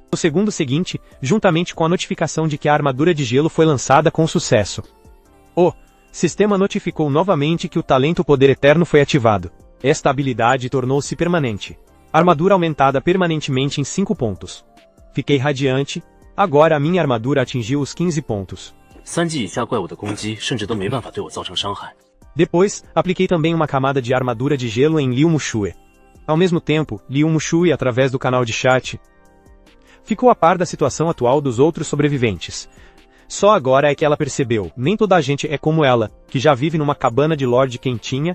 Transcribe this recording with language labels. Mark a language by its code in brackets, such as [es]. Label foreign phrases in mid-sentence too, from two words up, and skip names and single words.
[pt] No segundo seguinte, juntamente com a notificação de que a armadura de gelo foi lançada com sucesso. O sistema notificou novamente que o talento Poder Eterno foi ativado. Esta habilidade tornou-se permanente. Armadura aumentada permanentemente em 5 pontos. Fiquei radiante, agora a minha armadura atingiu os 15 pontos. [zh] 3 级以下怪物的攻击甚至都没办法对我造成伤害。 [pt] Depois, apliquei também uma camada de armadura de gelo em Liu Muxue. Ao mesmo tempo, Liu Muxue, através do canal de chat, ficou a par da situação atual dos outros sobreviventes. Só agora é que ela percebeu, nem toda a gente é como ela, que já vive numa cabana de Lorde quentinha.